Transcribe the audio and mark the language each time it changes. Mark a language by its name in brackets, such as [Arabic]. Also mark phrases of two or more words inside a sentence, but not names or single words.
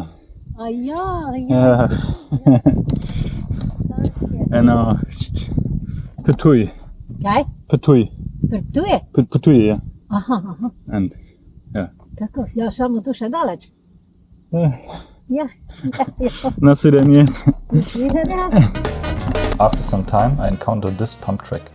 [English] Yeah. And Ptuj. [Slovenian] Kaj? Ptuj. Ptuj? Ptuj, [English] yeah. [Slovenian] Aha. [English] And yeah. [Slovenian] Tako, ja samo tu še daleč. Ja. Nasvidenje. Nasvidenje. [English] After some time I encountered this pump track.